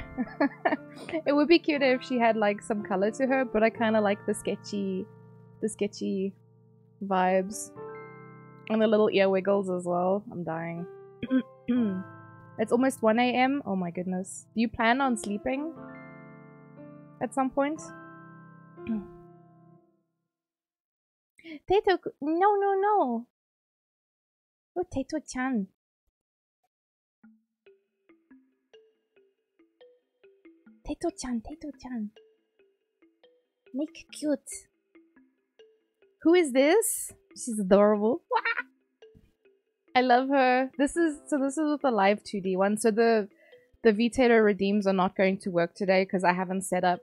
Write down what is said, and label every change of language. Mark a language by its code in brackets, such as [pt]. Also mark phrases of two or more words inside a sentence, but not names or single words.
[en] It would be cuter if she had like some color to her, but I kind of like the sketchy vibes. And the little ear wiggles as well. I'm dying. It's almost 1 AM. Oh my goodness. Do you plan on sleeping at some point? Tato, no. Oh, Tato-chan. Tato-chan. Make cute. Who is this? She's adorable. I love her. This is with the live 2D one. So the VTato redeems are not going to work today because I haven't set up.